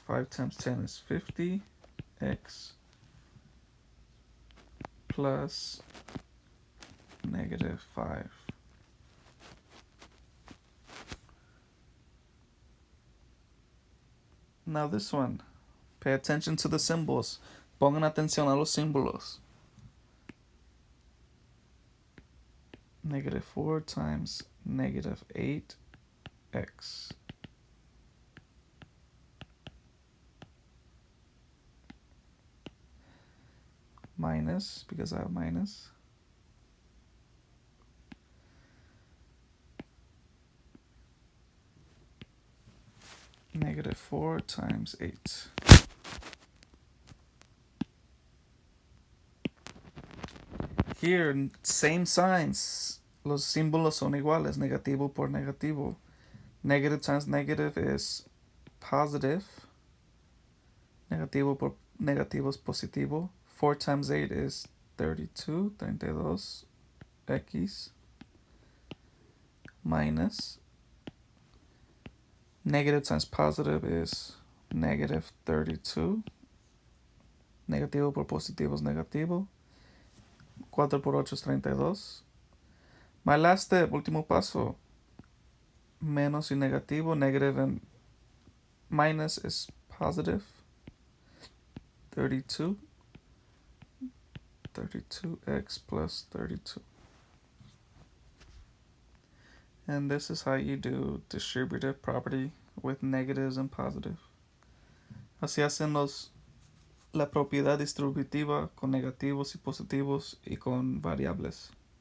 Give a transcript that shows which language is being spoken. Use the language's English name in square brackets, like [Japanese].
[English] 5 times 10 is 50. X plus negative 5. Now this one. Pay attention to the symbols. [Spanish] Pongan atención a los símbolos. [English] Negative 4 times negative 8x. Minus, because I have minus. Negative 4 times 8. Here, same signs. [Spanish] Los símbolos son iguales. Negativo por negativo. [English] Negative times negative is positive. [Spanish] Negativo por negativo es positivo. [English] 4 times 8 is 32. 32 x. Minus. Negative times positive is negative 32. [Spanish] Negativo por positivo es negativo. 4 por 8 es 32. [English] My last step, [Spanish] último paso. Menos y negativo. [English] Negative and minus is positive. 32. 32x plus 32. And this is how you do distributive property with negatives and positive. [Spanish] Así hacen la propiedad distributiva con negativos y positivos y con variables.